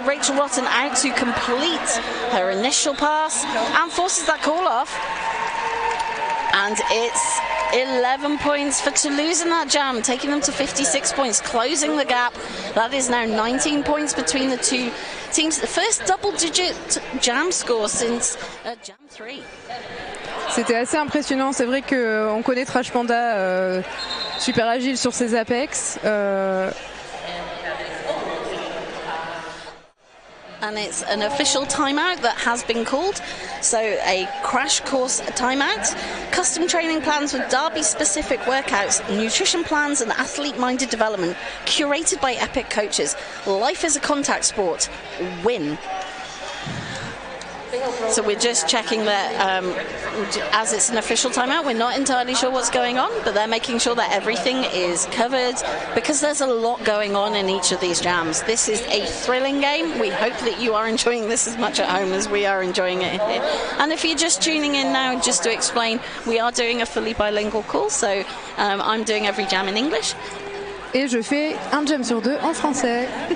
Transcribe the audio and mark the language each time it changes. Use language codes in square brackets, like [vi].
[en] Rachel Rotten out to complete her initial pass and forces that call off. And it's 11 points for Toulouse in that jam, taking them to 56 points, closing the gap. That is now 19 points between the two teams. The first double-digit jam score since jam 3. [fr] C'était assez impressionnant. C'est vrai qu'on connaît Trash Panda super agile sur ses apex. [en] And it's an official timeout that has been called. So a crash course timeout, custom training plans with derby-specific workouts, nutrition plans and athlete-minded development, curated by epic coaches. Life is a contact sport. Win. So we're just checking that as it's an official timeout, we're not entirely sure what's going on, but they're making sure that everything is covered because there's a lot going on in each of these jams. This is a thrilling game. We hope that you are enjoying this as much at home as we are enjoying it here. And if you're just tuning in now, just to explain, we are doing a fully bilingual call, so I'm doing every jam in English. [fr] Et je fais un jam sur 2 en français.